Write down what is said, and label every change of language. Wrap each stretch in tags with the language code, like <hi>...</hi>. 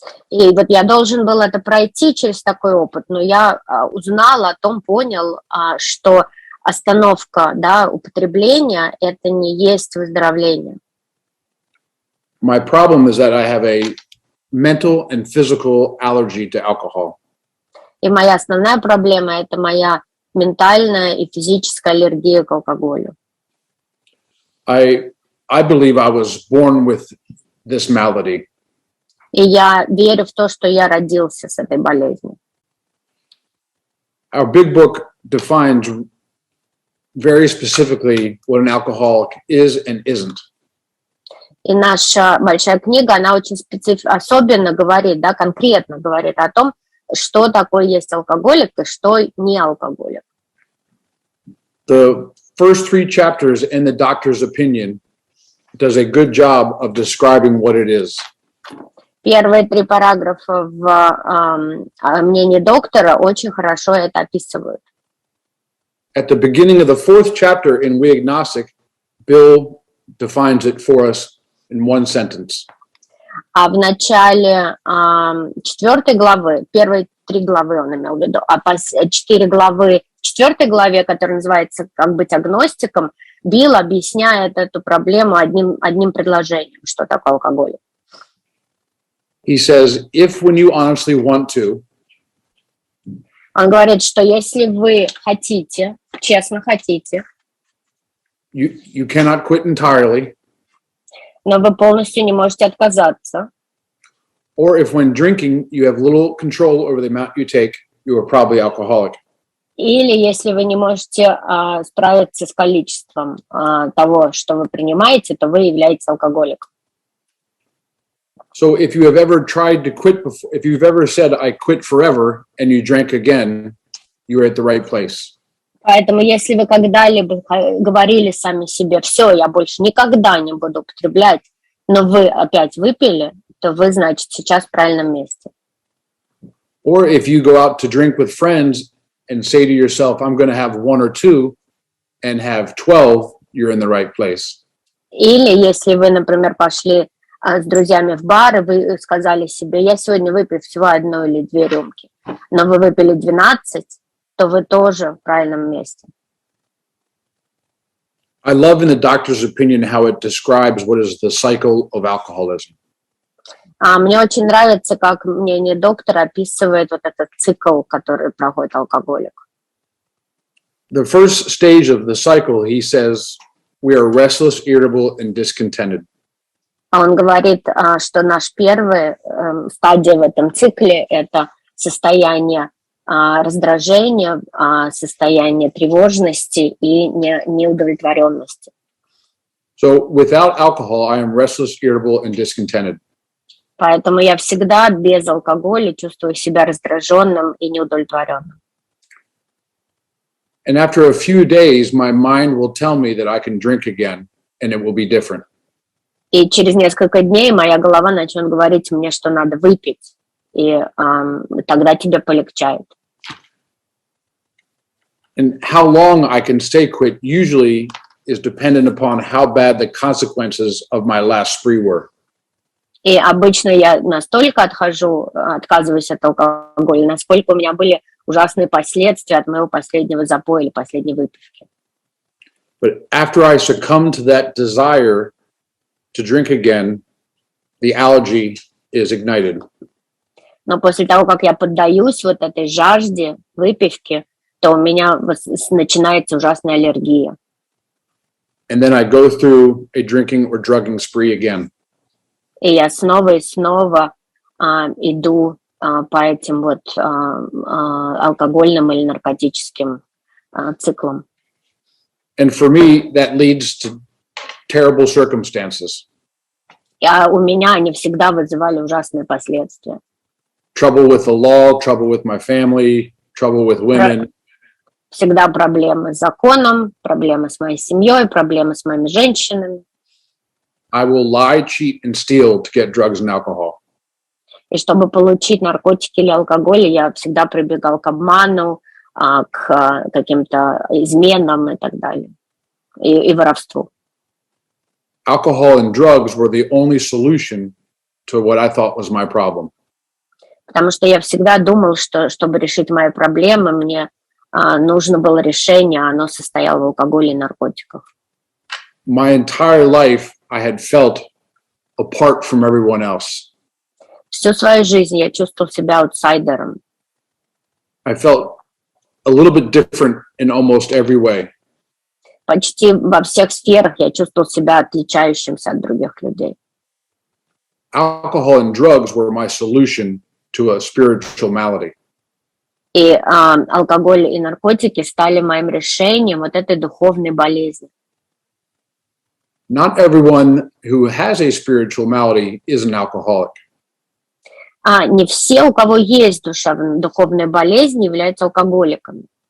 <ru>И вот я должен был это пройти через такой опыт, но я узнал о том, понял, что остановка, употребления – это не есть выздоровление.</ru> <en>My problem is that I have a mental and physical allergy to alcohol.</en> <ru>И моя основная проблема – это моя ментальная и физическая аллергия к алкоголю.</ru> <en>I believe I was born with this malady.</en> <ru>И я верю в то, что я родился с этой болезнью.</ru> <en>Our big book defines very specifically what an alcoholic is and isn't.</en> <ru>И наша большая книга, она очень особенно говорит, конкретно говорит о том, что такое есть алкоголик и что не алкоголик.</ru> <en>The first 3 chapters in the doctor's opinion does a good job of describing what it is.</en> <ru>Первые 3 параграфа в мнении доктора очень хорошо это описывают.</ru> <en>At the beginning of the 4th chapter in We Agnostic, Bill defines it for us in one sentence.</en> <ru>А в начале 4 главы, первые 3 главы он имел в виду, а 4 главы, в 4 главе, которая называется «Как быть агностиком», Билл объясняет эту проблему одним предложением, что такое алкоголь.</ru> <en>He says, if when you honestly want to,</en> <ru>Он говорит, что если вы хотите, честно хотите,</ru> <en>you cannot quit entirely,</en> <ru>но вы полностью не можете отказаться,</ru> <en>or if when drinking you have little control over the amount you take, you are probably alcoholic.</en> <ru>или если вы не можете справиться с количеством того, что вы принимаете, то вы являетесь алкоголиком.</ru> <en>So if you have ever tried to quit before, if you've ever said, I quit forever, and you drank again, you're at the right place.</en> <ru>Поэтому если вы когда-либо говорили сами себе, все, я больше никогда не буду употреблять, но вы опять выпили, то вы, значит, сейчас в правильном месте.</ru> <en>Or if you go out to drink with friends and say to yourself, I'm going to have 1 or 2 and have 12, you're in the right place.</en> <ru>Или если вы, например, пошли с друзьями в бар, и вы сказали себе, я сегодня выпью всего 1 или 2 рюмки, но вы выпили 12, то вы тоже в правильном месте.</ru> <en>I love in the doctor's opinion how it describes what is the cycle of alcoholism.</en> <ru>Мне очень нравится, как мнение доктора описывает вот этот цикл, который проходит алкоголик.</ru> <en>The first stage of the cycle, he says, we are restless, irritable, and discontented.</en> <ru>Он говорит, что наш первая стадия в этом цикле – это состояние раздражения, состояние тревожности и неудовлетворенности.</ru> <en>So without alcohol, I am restless, irritable, and discontented.</en> <ru>Поэтому я всегда без алкоголя чувствую себя раздраженным и неудовлетворенным.</ru> <en>And after a few days, my mind will tell me that I can drink again, and it will be different.</en> <ru>И через несколько дней моя голова начнет говорить мне, что надо выпить, и тогда тебе полегчает.</ru> <en>And how long I can stay quit usually is dependent upon how bad the consequences of my last spree were.</en> <ru>И обычно я настолько отказываюсь от алкоголя, насколько у меня были ужасные последствия от моего последнего запоя или последней выпивки.</ru> <en>But after I succumb to that desire to drink again, the allergy is ignited.</en> <ru>Но после того, как я поддаюсь вот этой жажде выпивки, то у меня начинается ужасная аллергия.</ru> <en>And then I go through a drinking or drugging spree again.</en> <ru>И я снова и снова иду по этим вот алкогольным или наркотическим циклам.</ru> <en>And for me, that leads to terrible circumstances.</en> <ru>У меня они всегда вызывали ужасные последствия.</ru> <en>Trouble with the law, trouble with my family, trouble with women.</en> <ru>Всегда проблемы с законом, проблемы с моей семьей, проблемы с моими женщинами.</ru> <en>I will lie, cheat, and steal to get drugs and alcohol.</en> <ru>И чтобы получить наркотики или алкоголь, я всегда прибегал к обману, к каким-то изменам и так далее, и воровству.</ru> <en>Alcohol and drugs were the only solution to what I thought was my problem.</en> <ru>Потому что я всегда думал, что чтобы решить мои проблемы, мне нужно было решение, оно состояло в алкоголе и наркотиках.</ru> <en>My entire life, I had felt apart from everyone else.</en> <ru>Всю свою жизнь я чувствовал себя аутсайдером.</ru> <en>I felt a little bit different in almost every way.</en> <ru>Почти во всех сферах я чувствовал себя отличающимся от других людей.</ru> <en>Alcohol and drugs were my solution to a spiritual malady.</en> <ru>И алкоголь и наркотики стали моим решением вот этой духовной болезни.</ru> <en>Not everyone who has a spiritual malady is an alcoholic.</en> <ru>Не все, у кого есть духовная болезнь, являются алкоголиками.</ru>